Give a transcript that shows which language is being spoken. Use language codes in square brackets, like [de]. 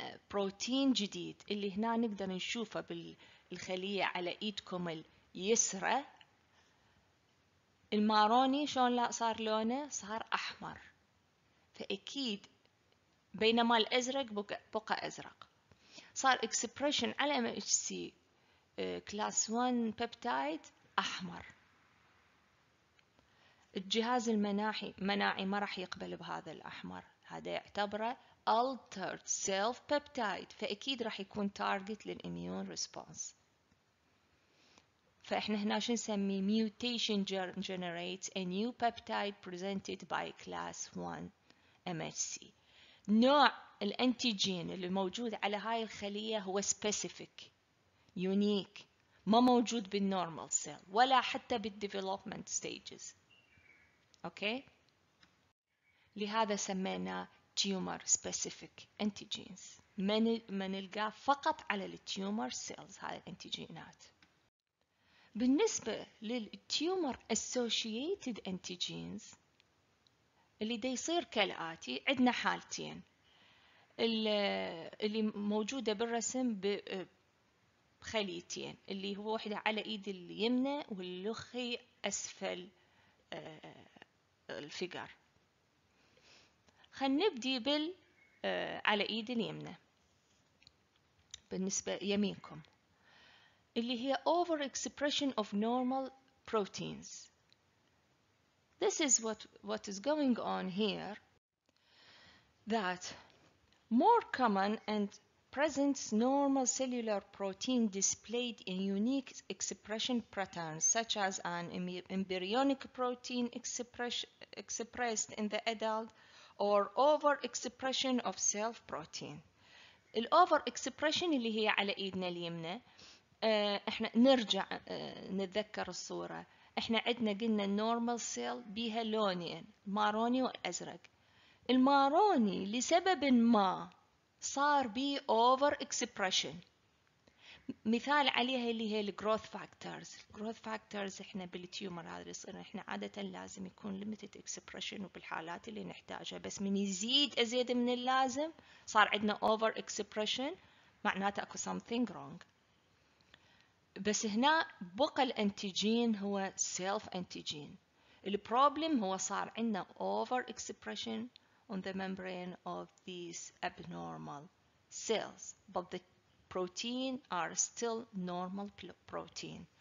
[ar] بروتين جديد اللي هنا نقدر نشوفه بالخلية على ايدكم اليسرى الماروني شلون لا صار لونه صار أحمر فأكيد بينما الأزرق بقى أزرق صار expression على MHC كلاس 1 بيبتايد أحمر. الجهاز المناعي ما راح يقبل بهذا الأحمر هذا يعتبره altered self peptide فأكيد راح يكون target للإميون response. فإحنا هنا شو نسميه mutation generates a new peptide presented by class 1 MHC. نوع الانتيجين اللي موجود على هاي الخلية هو specific unique ما موجود بالنورمال سيل ولا حتى بالديفلوبمنت ستيجز. اوكي لهذا سمينا tumor specific antigens ما نلقاه فقط على التيومر سيلز هاي الانتيجينات. بالنسبة للتيومر associated antigens اللي دا يصير كالآتي عندنا حالتين اللي موجودة بالرسم بخليتين اللي هو واحدة على ايد اليمنى واللخي اسفل الفقر. خلينا نبدي على ايد اليمنى بالنسبة يمينكم اللي هي overexpression of normal proteins. [en] This is what is going on here, that more common and present normal cellular protein displayed in unique expression patterns such as an embryonic protein expressed in the adult or overexpression of self protein. [ar] overexpression اللي هي على ايدنا اليمنى احنا نرجع نتذكر الصورة احنا عندنا قلنا النورمال سيل بيها لونين ماروني والازرق. الماروني لسبب ما صار بيه اوفر اكسبريشن مثال عليها اللي هي الجروث فاكتورز احنا بالتيومر هذا اللي يصير احنا عادة لازم يكون ليميتد اكسبريشن وبالحالات اللي نحتاجها بس من يزيد ازيد من اللازم صار عندنا اوفر اكسبريشن معناته اكو something wrong. بس هنا بقى الانتيجين هو سيلف انتيجين. [en] البروبلم هو صار عندنا over expression on the membrane of these abnormal cells but the protein are still normal protein.